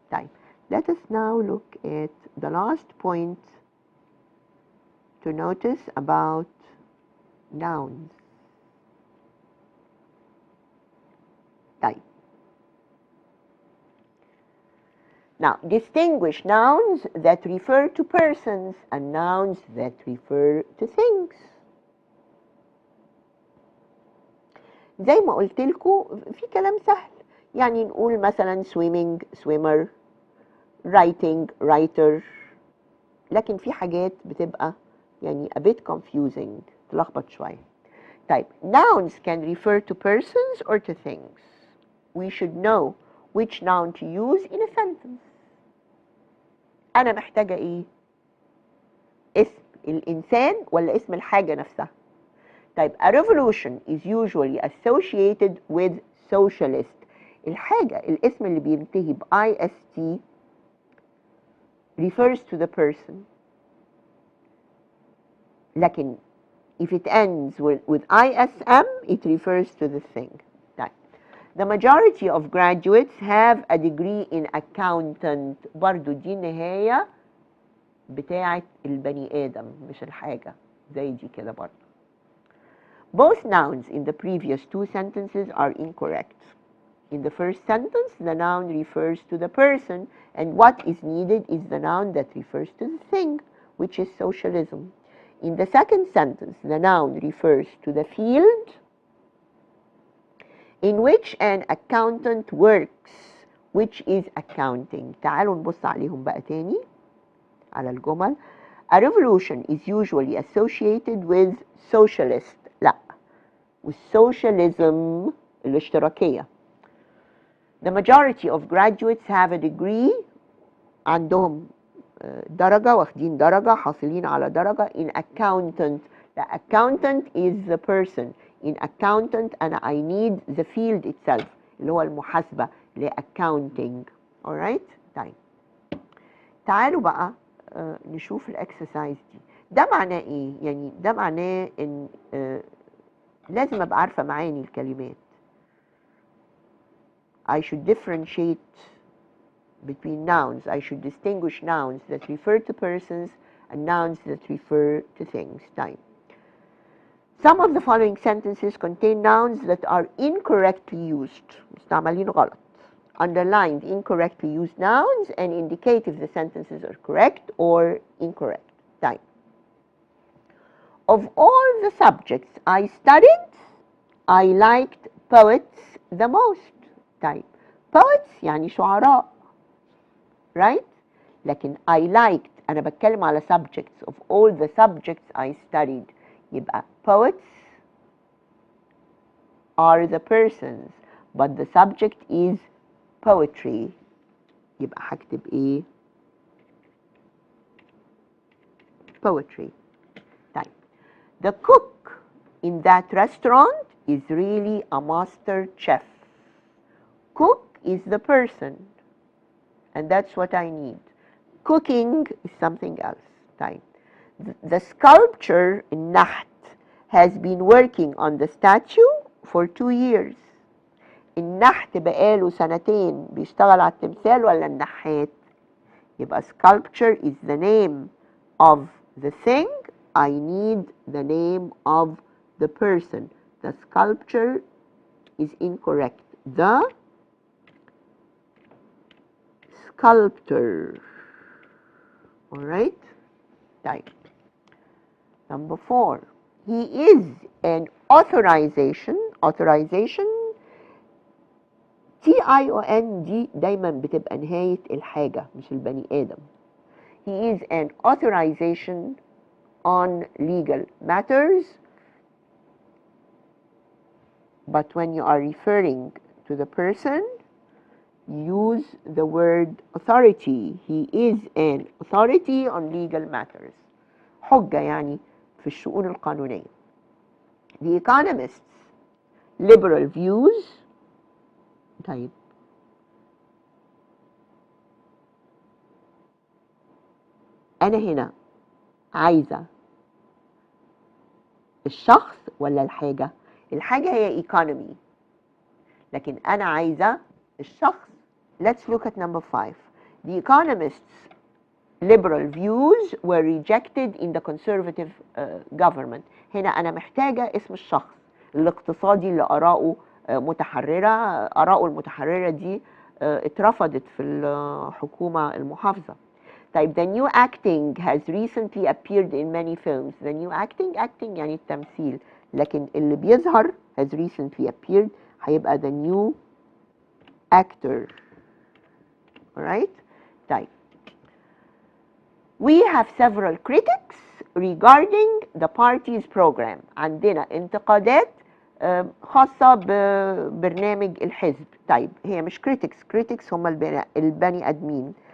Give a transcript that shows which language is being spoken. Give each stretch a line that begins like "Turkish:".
English: طيب let us now look at the last point to notice about nouns. طيب now distinguish nouns that refer to persons and nouns that refer to things.
Arabic: زي ما قلت لكم في كلام سهل، يعني نقول مثلا
English: swimming swimmer، writing writer،
Arabic: لكن في حاجات بتبقى يعني
English: a bit confusing
Arabic: تلخبط شوية.
English: طيب nouns can refer to persons or to things. We should know which noun to use in a sentence.
Arabic: أنا محتاجة إيه؟ اسم الإنسان ولا اسم الحاجة نفسها؟ طيب
English: a revolution is usually associated with socialist.
Arabic: الحاجة الاسم اللي بينتهي ب ist
English: refers to the person. لكن if it ends with ism it refers to the thing. طيب the majority of graduates have a degree in accountant.
Arabic: برضو دي النهاية بتاعة البني آدم مش الحاجة، زي دي كده برضو.
English: Both nouns in the previous two sentences are incorrect. In the first sentence, the noun refers to the person, and what is needed is the noun that refers to the thing, which is socialism. In the second sentence, the noun refers to the field in which an accountant works, which is accounting.
Arabic: تعالوا نبص عليهم بقى تاني على الجمل.
English: A revolution is usually associated with socialist.
Arabic: لا،
English: with socialism
Arabic: الاشتراكية.
English: The majority of graduates have a degree،
Arabic: عندهم درجة، واخدين درجة، حاصلين على درجة
English: in accountant. The accountant is the person. In accountant أنا I need the field itself
Arabic: اللي هو المحاسبة اللي
English: accounting. alright.
Arabic: طيب تعالوا بقى نشوف الاكسرسايز دي. ده معناه ايه؟ يعني ده معناه ان لازم ابقى عارفة معاني الكلمات.
English: I should differentiate between nouns. I should distinguish nouns that refer to persons and nouns that refer to things. طيب some of the following sentences contain nouns that are incorrectly used.
Arabic: مستعملين غلط.
English: Underline the incorrectly used nouns and indicate if the sentences are correct or incorrect. طيب of all the subjects I studied, I liked poets the most.
Arabic: طيب poets يعني شعراء right؟ لكن
English: I liked
Arabic: أنا بتكلم على subjects.
English: of all the subjects I studied
Arabic: يبقى
English: poets are the persons but the subject is poetry.
Arabic: يبقى هكتب ايه؟ poetry.
English: طيب the cook in that restaurant is really a master chef. Cook is the person and that's what I need. Cooking is something else. طيب the sculpture النحت has been working on the statue for 2 years.
Arabic: النحت بقاله سنتين بيشتغل على التمثال ولا النحات؟ يبقى
English: sculpture is the name of the thing. I need the name of the person. The sculpture is incorrect. The sculptor. All right? Type. Number 4. He is an authorization.
Arabic: Authorization TION دي دايما بتبقى نهاية الحاجة مش البني آدم.
English: He is an authorization on legal matters, but when you are referring to the person, use the word authority. He is an authority on legal matters.
Arabic: حجة يعني في الشؤون القانونية.
English: The economists' liberal views.
Arabic: طيب أنا هنا عايزة الشخص ولا الحاجة؟ الحاجة هي economy، لكن أنا عايزة الشخص.
English: Let's look at number 5. The economists' liberal views were rejected in the conservative government.
Arabic: هنا أنا محتاجة اسم الشخص الاقتصادي اللي آراءه متحررة. آراءه المتحررة دي اترفضت في الحكومة المحافظة.
English: طيب the new acting has recently appeared in many films. The new acting
Arabic: يعني التمثيل، لكن اللي بيظهر
English: has recently appeared
Arabic: هيبقى
English: the new actor. Alright? طيب we have several critics regarding the party's program.
Arabic: عندنا انتقادات خاصة ببرنامج الحزب. طيب هي مش critics هم البني آدمين.